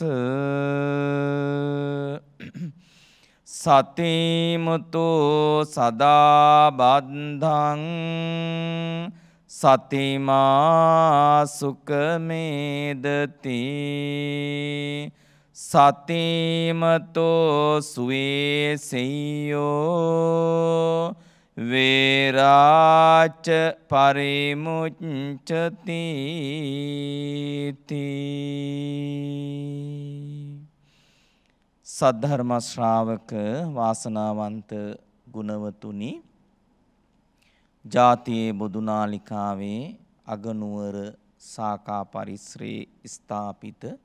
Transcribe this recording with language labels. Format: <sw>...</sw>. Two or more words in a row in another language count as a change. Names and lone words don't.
<pi>සතිමුතු සදා බද්ධං සතිමා සුඛමේදති. සතිමතෝ සුවේසෙය්‍යෝ වේරාච පරිමුච්ඡති.</pi> <si>සද්ධර්ම ශ්‍රාවක වාසනාවන්ත ගුණවතුනි, ජාතියේ බුදුනාලිකාවේ අගනුවර සාකා පරිශ්‍රයේ ස්ථාපිත</si>